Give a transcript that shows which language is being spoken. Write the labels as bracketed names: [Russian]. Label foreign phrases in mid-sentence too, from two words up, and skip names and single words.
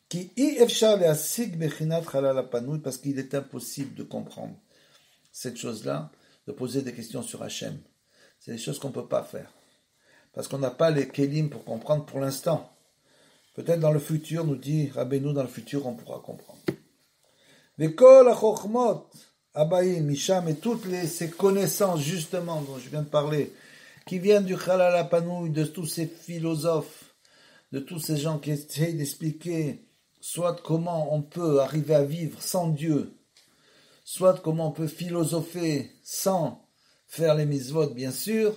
[French] Parce qu'il est impossible de comprendre cette chose-là, de poser des questions sur Hachem. C'est des choses qu'on ne peut pas faire. Parce qu'on n'a pas les kelim pour comprendre pour l'instant. Peut-être dans le futur, nous dit Rabbeinu, dans le futur, on pourra comprendre. [Hebrew] וכל החכמות הבאים משם, [French] et toutes ces connaissances, justement, dont je viens de parler, qui viennent du [Hebrew] חלל הפנוי, [French] de tous ces philosophes, de tous ces gens qui essayent d'expliquer soit comment on peut arriver à vivre sans Dieu, soit comment on peut philosopher sans faire les mitzvot, bien sûr.